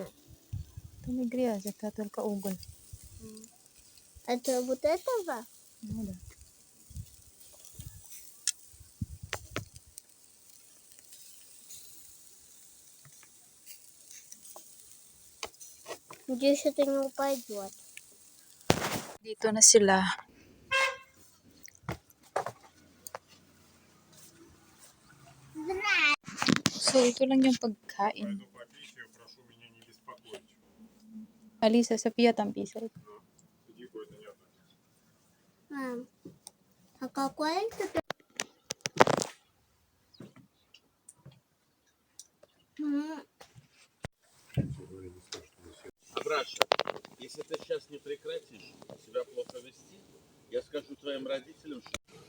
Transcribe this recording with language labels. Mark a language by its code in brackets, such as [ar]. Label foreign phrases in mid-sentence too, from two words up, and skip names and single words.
[ru] Это не грязь, это только уголь. Это вот этого? Ну да. Надеюсь, это не упадет. [tl] Dito na sila. So, ito lang yung pagkain. [ru] Прошу меня не беспокоить. Алиса, София там писает. Дико это не относится. Мам, а какой это? Абраша, если ты сейчас не прекратишь себя плохо вести, я скажу твоим родителям, что...